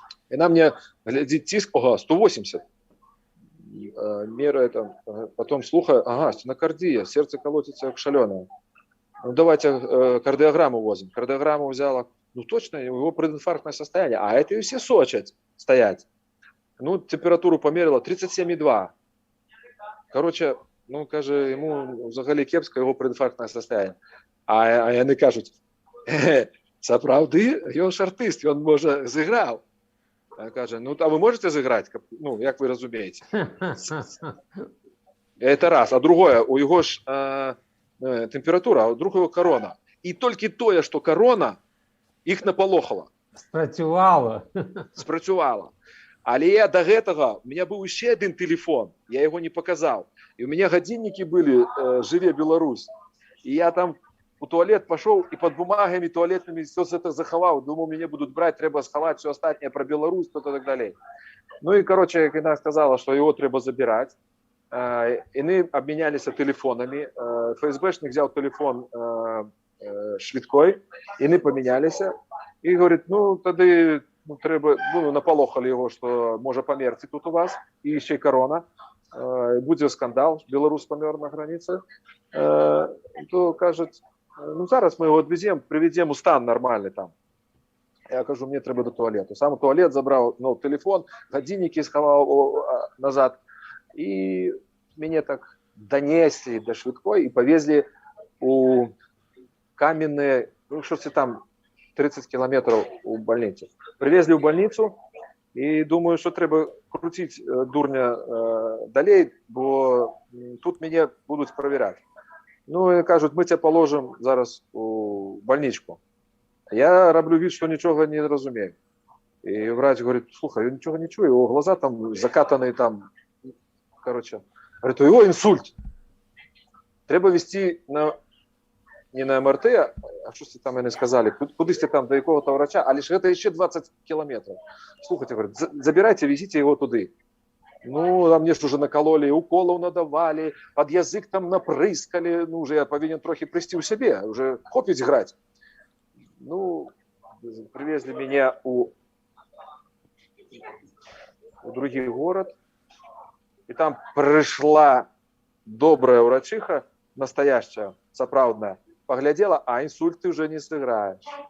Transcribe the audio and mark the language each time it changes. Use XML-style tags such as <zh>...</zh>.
<ru>И на мне глядит тиск, ага, 180. Мера это, потом слухаю, ага, стенокардия, сердце колотится как шаленое. Ну, давайте кардиограмму возим. Кардиограмму взяла, ну, точно, у него прединфарктное состояние, а это и все сочат стоять. Ну, температуру померила 37,2.</ru> <uk>Короче, ну, каже, йому взагалі кепсько його прединфарктне состояние.</uk> <be>А яны кажуть, сапраўды, ён ж артист, ён, може, зіграв.</be> <uk>А каже, ну, а ви можете зіграти? Ну, як ви розумієте?</uk> <ru>Это раз. А другое, у його ж температура, а у другого корона.</ru> <uk>І тільки тое, що корона, їх наполохало. Спрацювало.</uk> <ru>Але я до гэтага, у меня был еще один телефон, я его не показал. И у меня годинники были «Живе Беларусь». И я там у туалет пошел и под бумагами туалетными все это заховал. Думал, меня будут брать, треба сховать все остальное про Беларусь, что-то так далее. Ну и, короче, когда сказала, что его треба забирать, и мы обменялись телефонами. ФСБшник взял телефон швидкой, и мы поменялись. И говорит, ну, тогда...</ru> <uk>Ну, треба, ну, наполохали його, що може померти тут у вас, і ще й корона, буде скандал, білорус помер на границі, то кажуть, ну зараз ми його відвеземо, приведемо у стан нормальний там. Я кажу, мені треба до туалету. Сам туалет забрав, ну, телефон, годинники сховав назад, і мене так донесли до швидкої і повезли у Каменне, ну, що це там, 30 километров у больницы.</uk> <ru>Привезли в больницу, и думаю, что треба крутить дурня далей, бо тут меня будут проверять. Ну, и кажут, мы тебя положим зараз у больничку. Я роблю вид, что ничего не разумею. И врач говорит, слухай, я ничего не чую, его глаза там закатанные там, короче. Говорит, у него инсульт. Треба вести на...</ru> <uk>не на МРТ, а що там вони сказали, кудись там до якого-то врача, а лише це ще 20 кілометрів.</uk> <ru>Слухайте, говорят, забирайте, везите його туди. Ну, а мне ж уже накололи, уколов надавали, под язык там напрыскали, ну, уже я повинен трохи прийти у себе, уже хопить грать. Ну, привезли меня у другий город, и там пришла добрая врачиха, настоящая, сапраўдная, поглядела, а инсульт ты уже не сыграешь.</ru>